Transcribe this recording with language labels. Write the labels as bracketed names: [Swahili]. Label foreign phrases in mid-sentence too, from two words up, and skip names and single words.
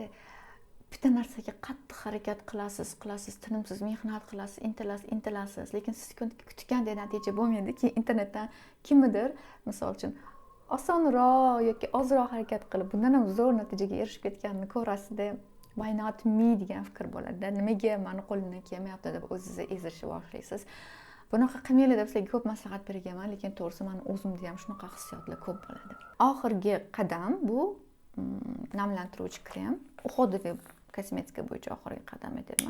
[Uzbek] Bitta narsaga qattiq harakat qilasiz, tinimsiz mehnat qilasiz, intilasiz, lekin siz kutgandek natija bo'lmaydi. Keyin internetdan kimnidir, misol uchun, osonroq yoki ozroq harakat qilib, bundan ham zo'r natijaga erishib ketganini ko'rasizda, [English] why not me [Uzbek] degan fikr bo'ladi. Nimaga meni qo'limdan kelmayapti deb o'zingizni ezishni boshlaysiz. Bunaqa qilmanglar deb sizlarga ko'p maslahat berganman, lekin to'g'risi men o'zimda ham shunaqa hissiyotlar ko'p bo'ladi. Oxirgi qadam bu namlantiruvchi krem. Uxodviy kosmetika bo'yicha oxirgi qadam deyman.